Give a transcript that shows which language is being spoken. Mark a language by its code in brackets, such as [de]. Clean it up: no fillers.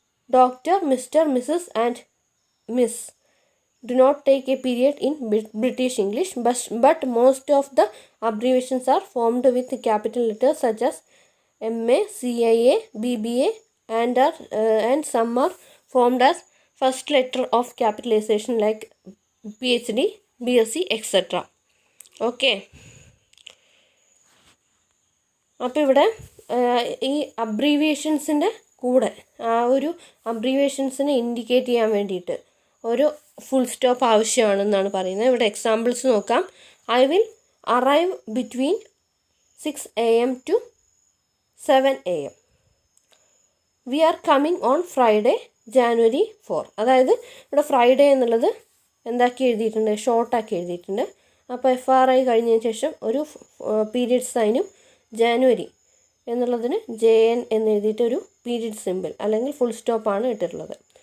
[en] Doctor, mister, missus and miss do not take a period in British English, but most of the abbreviations are formed with capital letters such as MA, CIA, BBA and some are formed as first letter of capitalization like PhD, BSc, etc. [ml] Okay, അപ്പോൾ ഇവിടെ ഈ അബ്രീവിയേഷൻസിൻ്റെ കൂടെ ആ ഒരു അബ്രീവിയേഷൻസിനെ indicate ചെയ്യാൻ വേണ്ടിയിട്ട് ഒരു full stop ആവശ്യമാണെന്നാണ് പറയുന്നത്. ഇവിടെ എക്സാമ്പിൾസ് നോക്കാം. [en] I will arrive between 6 AM to 7 AM. We are coming on Friday January 4. [ml] അതായത് ഇവിടെ ഫ്രൈഡേ എന്നുള്ളത് എന്താക്കി എഴുതിയിട്ടുണ്ട്, ഷോർട്ടാക്കി എഴുതിയിട്ടുണ്ട്. അപ്പോൾ FRI കഴിഞ്ഞതിന് ശേഷം ഒരു പീരിയഡ് സൈനും ജാനുവരി എന്നുള്ളതിന് JN എന്ന് എഴുതിയിട്ട് ഒരു പീരിയഡ് സിമ്പിൾ അല്ലെങ്കിൽ ഫുൾ സ്റ്റോപ്പാണ് ഇട്ടിട്ടുള്ളത്.